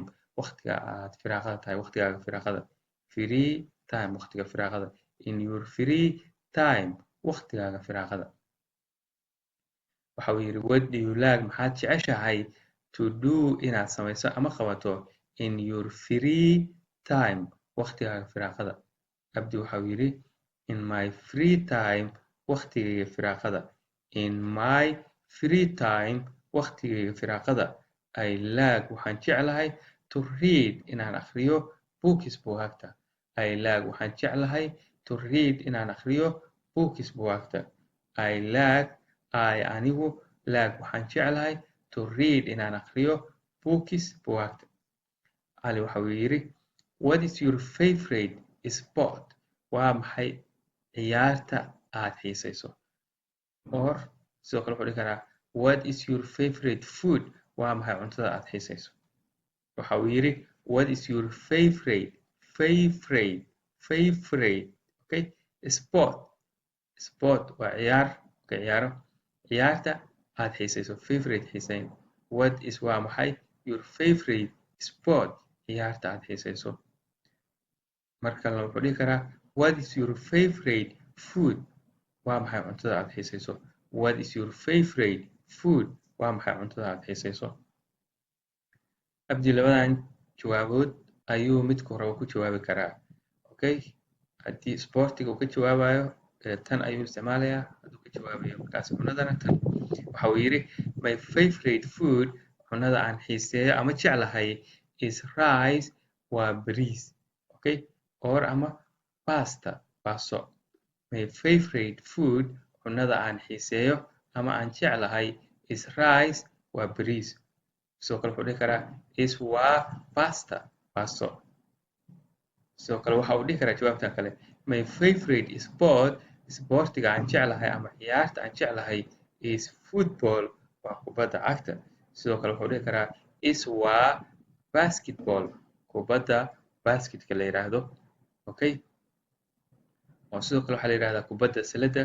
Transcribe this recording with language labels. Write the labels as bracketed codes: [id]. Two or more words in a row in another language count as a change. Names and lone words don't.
[so] Waqtiga aad firaaqada tahay, waqtigaaga firaaqada. [en] Free time, [so] waqtiga firaaqada. [en] In your free time, [so] waqtigaaga firaaqada. Waxa uu yidhi [en] what do you like? [so] Maxaad jeceshahay [en] to do [so] inaad samayso ama qabato [en] in your free time, [so] waqtigaaga firaaqada. Abdi waxa uu yidhi [en] in my free time, [so] waqtigayga firaaqada. [en] In my free time, [so] waqtigayga firaaqada. [en] I like [so] waxaan jeclahay [en] to read [so] inaan akhriyo books buugaagta. [en] I like [so] waxaan jeclahay [en] to read [so] inaan akhriyo books buugaagta. [en] I like [so] anigu like waxaan jeclahay [en] to read [so] inaan akhriyo books buugaagta. Ali waxa uu yidhi [en] what is your favorite sport? [so] Waa maxay ciyaarta aad xiisayso? Or sidoo kale wuxuu dhihi karaa [en] what is your favorite food? [so] Waa maxay cuntada aad xiisayso? Waxa uu yidhi [en] what is your favorite okay sport [so] waa ciyaaro ciyaarta aad xiisayso. Favorite xiisayn. [en] What is [so] waa maxay [en] your favorite sport? [so] Ciyaarta aad xiisayso. Marka kalena wuxuu dhihi karaa [en] what is your favorite food? [so] Waa maxay cuntada aad xiisayso? [en] What is your favorite food? [so] Waa maxay cuntada aad xiisayso? Abdi labadan jawaabood ayuu midku rabo ku jawaabi karaa. Okay? Haddii sportiga uu ka jawaabayo tan ayuu isticmaalayaa. Hadduu ka jawaabayo markaas cunadana tan. Waxa uu yidhi [en] my favorite food, [so] cunada aan xiiseeyo ama jeclahay [en] is rice, [so] waa bariis. [en] Okay? Or [so] ama pasta, baasto. [en] My favorite food, [so] cunada aan xiiseeyo ama aan jeclahay [en] is rice, [so] waa bariis. Sidoo kale wuxuu dhihi karaa is waa pasta, baasto. Sidoo kale waxa uu dhihi karaa jawaabtan kale [en] my favorite sport, [so] sportiga aan jeclahay ama ciyaarta aan jeclahay [en] is football, [so] waa kubadda cagta. Sidoo kale wuxuu dhihi karaa is waa basketball, kubadda basketka la yiraahdo. Okay? oo sidoo kale waxaa la yidhahdaa kubadda salada.